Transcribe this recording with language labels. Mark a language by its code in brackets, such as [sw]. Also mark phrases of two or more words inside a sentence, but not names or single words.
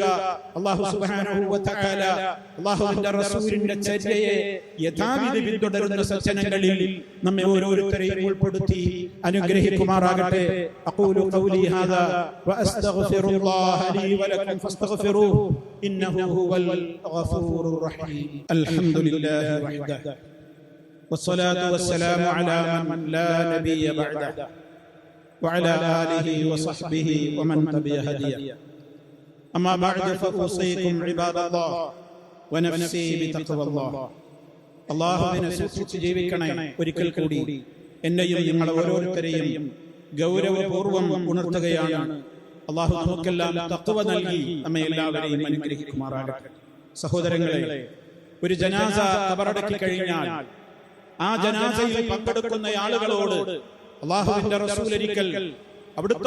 [ml] അല്ലാഹു [ar] سبحانه وتعالى [ml] അല്ലാഹുവിന്റെ റസൂലിന്റെ ചര്യയെ യഥാവിധി പിന്തുടരുന്ന സജ്ജനങ്ങളിൽ നമ്മെ ഓരോരുത്തരെയും ഉൾപ്പെടുത്തി അനുഗ്രഹിക്കുമാറാകട്ടെ. [ar] أقول قولي هذا وأستغفر الله لي ولكم فاستغفروه إنه هو الغفور الرحيم. الحمد لله وحده والصلاة والسلام على من لا نبي بعده وعلى آله وصحبه ومن تبع هديه أما بعد فأوصيكم عباد الله ونفسي بتقوى الله [ml] അല്ലാഹുവിനെ സൂക്ഷിച്ച് ജീവിക്കണേ. ഒരിക്കൽ കൂടി എന്നെയും നിങ്ങൾ ഓരോരുത്തരെയും ഗൗരവപൂർവ്വം ഉണർത്തുകയാണ്. അല്ലാഹു നമുക്കെല്ലാം തഖ്വ നൽകി നമ്മെ എല്ലാവരെയും അനുഗ്രഹിക്കുമാറാകട്ടെ. സഹോദരങ്ങളെ, ഒരു ജനാസ ഖബറടക്കി കഴിഞ്ഞാൽ ആ ജനാസയിൽ പങ്കെടുക്കുന്ന ആളുകളോട് അല്ലാഹുവിന്റെ റസൂൽ ഒരിക്കൽ അവിടുത്തെ